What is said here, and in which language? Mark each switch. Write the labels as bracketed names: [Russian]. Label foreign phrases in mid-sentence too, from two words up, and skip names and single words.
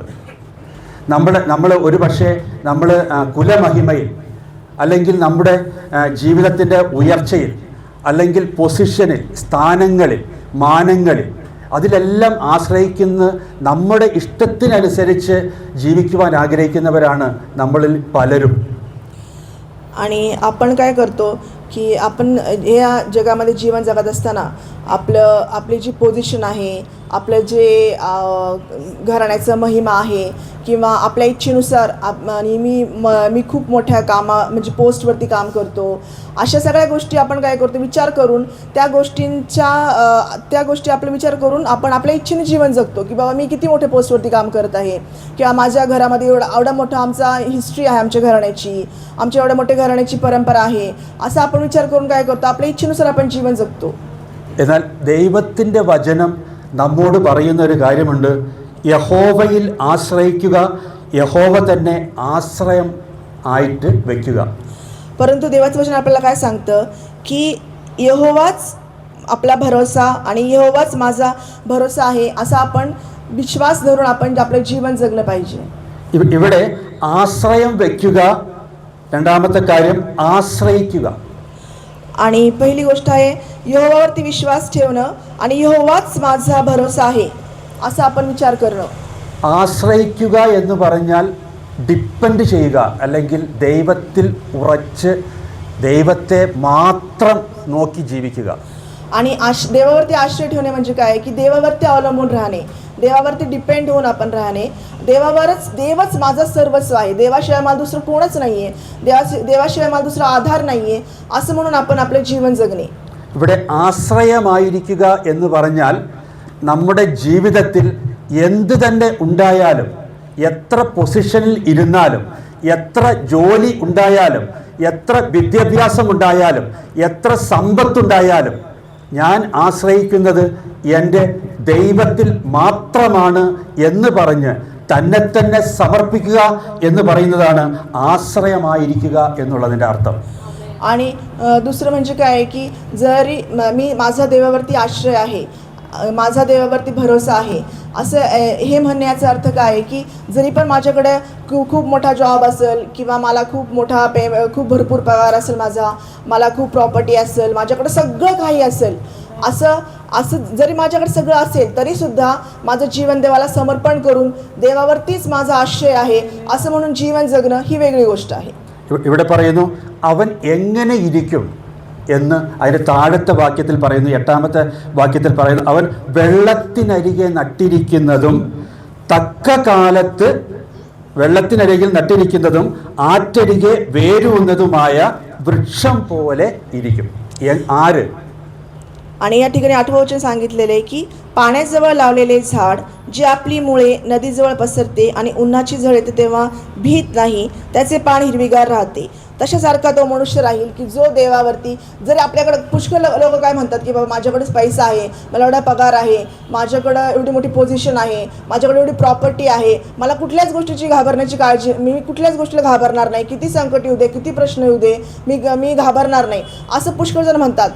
[Malayalam] നമ്മൾ ഒരു പക്ഷേ നമ്മൾ കുലമഹിമയിൽ, അല്ലെങ്കിൽ നമ്മുടെ ജീവിതത്തിൻ്റെ ഉയർച്ചയിൽ, അല്ലെങ്കിൽ പൊസിഷനിൽ, സ്ഥാനങ്ങളിൽ, മാനങ്ങളിൽ, അതിലെല്ലാം ആശ്രയിക്കുന്ന നമ്മുടെ ഇഷ്ടത്തിനനുസരിച്ച് ജീവിക്കുവാൻ ആഗ്രഹിക്കുന്നവരാണ് നമ്മളിൽ പലരും. [Marathi] आणि आपण काय करतो की आपण या जगामध्ये जीवन जगत असताना आपली जी पोझिशन आहे, आपलं जे घराण्याचं महिमा आहे, किंवा आपल्या इच्छेनुसार आणि मी खूप मोठ्या म्हणजे पोस्टवरती काम करतो, अशा सगळ्या गोष्टी आपण काय करतो, विचार करून त्या गोष्टी आपला विचार करून आपण आपल्या इच्छेने जीवन जगतो. की बाबा मी किती मोठ्या पोस्टवरती काम करत आहे, किंवा माझ्या घरामध्ये एवढा मोठा आमचा हिस्ट्री आहे, आमच्या घराण्याची, आमच्या एवढ्या मोठ्या घराण्याची परंपरा आहे, असं आपण विचार करून काय करतो, आपल्या इच्छेनुसार आपण जीवन जगतो. [Malayalam] എന്നാൽ ദൈവത്തിൻ്റെ വചനം നമ്മോട് പറയുന്ന ഒരു കാര്യമുണ്ട്. യഹോവയിൽ ആശ്രയിക്കുക, യഹോവ തന്നെ ആശ്രയം ആയിട്ട് വയ്ക്കുക. [Marathi] परंतु देवाचं वचन आपल्याला काय सांगतं की यहोवाच आपला भरोसा आणि यहोवाच माझा भरोसा आहे, असा आपण विश्वास धरून आपण आपलं जीवन जगलं पाहिजे. [Malayalam] ഇവിടെ ആശ്രയം വയ്ക്കുക. രണ്ടാമത്തെ കാര്യം ആശ്രയിക്കുക. [Marathi] आणि पहिली गोष्ट आहे यहोवावरती विश्वास ठेवणं आणि यहोवाच माझा भरोसा आहे असं आपण विचार करणं. [Malayalam] ആശ്രയിക്കുക എന്ന് പറഞ്ഞാൽ ഡിപ്പെൻഡ് ചെയ്യുക, അല്ലെങ്കിൽ ദൈവത്തിൽ ഉറച്ച് ദൈവത്തെ മാത്രം നോക്കി ജീവിക്കുക. [Marathi] आणि देवावरती आश्रय ठेवणे म्हणजे काय, की देवावरती अवलंबून राहणे, देवावरती डिपेंड होऊन आपण राहणे. देवच माझा सर्वस्व आहे, देवाशिवाय मला दुसरं कोणच नाही आहे, देवाशिवाय मला दुसरा आधार नाही आहे, असं म्हणून आपण आपले जीवन जगणे. [Malayalam] ഇവിടെ ആശ്രയമായിരിക്കുക എന്ന് പറഞ്ഞാൽ നമ്മുടെ ജീവിതത്തിൽ എന്ത് തന്നെ ഉണ്ടായാലും, എത്ര പൊസിഷനിൽ ഇരുന്നാലും, എത്ര ജോലി ഉണ്ടായാലും, എത്ര വിദ്യാഭ്യാസം ഉണ്ടായാലും, എത്ര സമ്പത്തുണ്ടായാലും, ഞാൻ ആശ്രയിക്കുന്നത് എൻ്റെ ദൈവത്തിൽ മാത്രമാണ് എന്ന് പറഞ്ഞ് തന്നെ തന്നെ സമർപ്പിക്കുക എന്ന് പറയുന്നതാണ് ആശ്രയമായിരിക്കുക എന്നുള്ളതിൻ്റെ അർത്ഥം. [Marathi] आणि दुसरं म्हणजे काय आहे की जरी मी माझा देवावरती आश्रय आहे, माझा देवावरती भरोसा आहे, असं हे म्हणण्याचा अर्थ काय आहे की जरी पण माझ्याकडे खूप मोठा जॉब असेल किंवा मला खूप भरपूर पगार असेल, मला खूप प्रॉपर्टी असेल, माझ्याकडे सगळं काही असेल, असं जरी माझ्याकडे सगळं असेल तरीसुद्धा माझं जीवन देवाला समर्पण करून देवावरतीच माझा आश्रय आहे असं म्हणून जीवन जगणं ही वेगळी गोष्ट आहे. [Malayalam] ഇവിടെ പറയുന്നു അവൻ എങ്ങനെ ഇരിക്കും എന്ന് അതിൻ്റെ താഴത്തെ വാക്യത്തിൽ പറയുന്നു. 8ാമത്തെ വാക്യത്തിൽ പറയുന്നു അവൻ വെള്ളത്തിനരികെ നട്ടിരിക്കുന്നതും തക്ക കാലത്ത് വെള്ളത്തിനരികിൽ നട്ടിരിക്കുന്നതും ആറ്റരികെ വേരൂന്നതുമായ वृक्षം പോലെ ഇരിക്കും. ആര്? [Marathi] आणि या ठिकाणी 8वं वचन सांगितलेलं आहे की पाण्याजवळ लावलेले झाड जे आपली मुळे नदीजवळ पसरते आणि उन्हाची झळ येते तेव्हा भीत नाही, त्याचे पान हिरवीगार राहते. तशासारखा तो मनुष्य राहील की जो देवावरती, जरी आपल्याकडे पुष्कळ लोक काय म्हणतात की बाबा माझ्याकडेच पैसा आहे, मला एवढा पगार आहे, माझ्याकडं एवढी मोठी पोझिशन आहे, माझ्याकडे एवढी प्रॉपर्टी आहे, मला कुठल्याच गोष्टीची घाबरण्याची काळजी, मी कुठल्याच गोष्टीला घाबरणार नाही, किती संकट येऊ दे, किती प्रश्न येऊ दे, मी घाबरणार नाही असं पुष्कळ जण म्हणतात.